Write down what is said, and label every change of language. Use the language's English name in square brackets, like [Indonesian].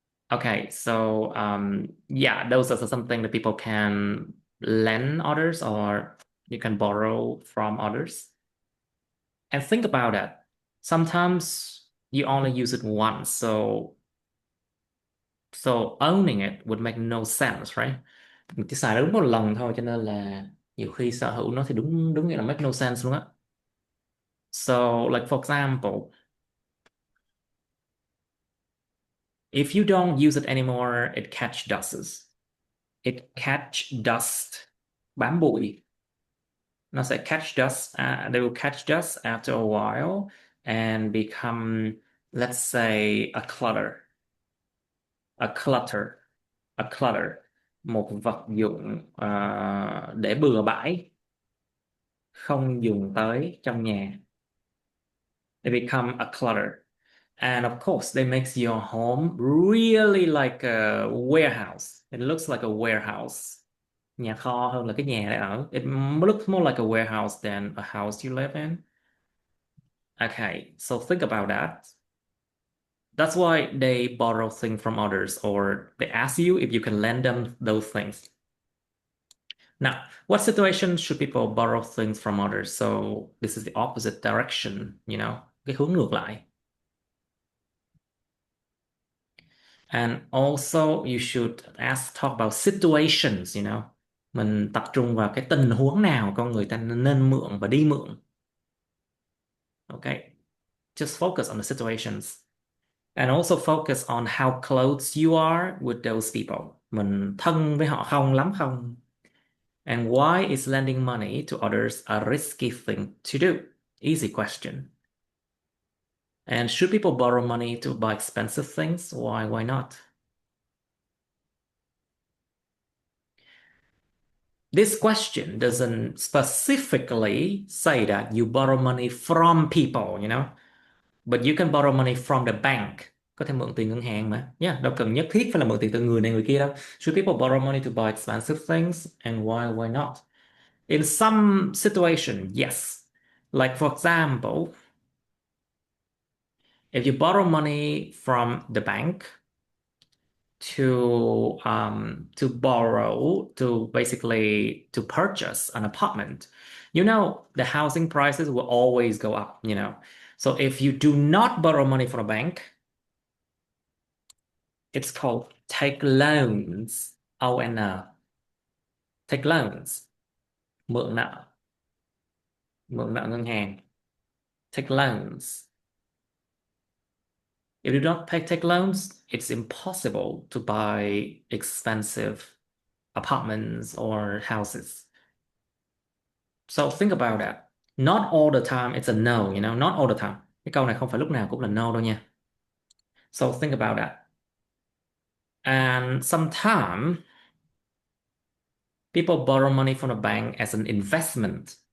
[English] Okay, so yeah, those are something that people can lend others or You can borrow from others. And think about it. Sometimes you only use it once, so owning it would make no sense, right? [Vietnamese] Mình chỉ xài nó đúng một lần thôi, cho nên là nhiều khi sở hữu nó thì đúng đúng nghĩa là [English] make no sense [Vietnamese] luôn á. [English] So, like for example, if you don't use it anymore, it catch dust. It catch dust, [Vietnamese] bám bụi. Nó sẽ [English] catch dust. They will catch dust after a while and become, let's say, a clutter. A clutter. A clutter. [Vietnamese] Một vật dụng để bừa bãi, không dùng tới trong nhà. [English] They become a clutter. And of course, they makes your home really like a warehouse. It looks like a warehouse. [Vietnamese] Nhà kho hơn là cái nhà để ở. [English] It looks more like a warehouse than a house you live in. Okay, so think about that. That's why they borrow things from others, or they ask you if you can lend them those things. Now, what situation should people borrow things from others? So this is the opposite direction, [Vietnamese] cái hướng ngược lại. [English] And also you should talk about situations, [Vietnamese] Mình tập trung vào cái tình huống nào con người ta nên mượn và đi mượn. [English] Okay. Just focus on the situations. And also focus on how close you are with those people. [Vietnamese] Mình thân với họ không, lắm không? [English] And why is lending money to others a risky thing to do? Easy question. And should people borrow money to buy expensive things? Why not? This question doesn't specifically say that you borrow money from people, but you can borrow money from the bank. [Vietnamese] Có thể mượn tiền ngân hàng mà. Yeah, đâu cần nhất thiết phải là mượn tiền từ người này người kia đâu. [English] Should people borrow money to buy expensive things? And why not? In some situation, yes. Like for example, if you borrow money from the bank to borrow to basically to purchase an apartment, the housing prices will always go up, So if you do not borrow money from a bank, it's called take loans. [Vietnamese] ON. [English] Take loans. [Vietnamese] Mượn nợ. Mượn nợ ngân hàng. Take loans. [English] If you don't take loans, it's impossible to buy expensive apartments or houses. So think about that. Not all the time it's a no, not all the time. [Vietnamese] Cái câu này không phải lúc nào cũng là no đâu nha. [English] So think about that. And sometimes people borrow money from a bank as an investment.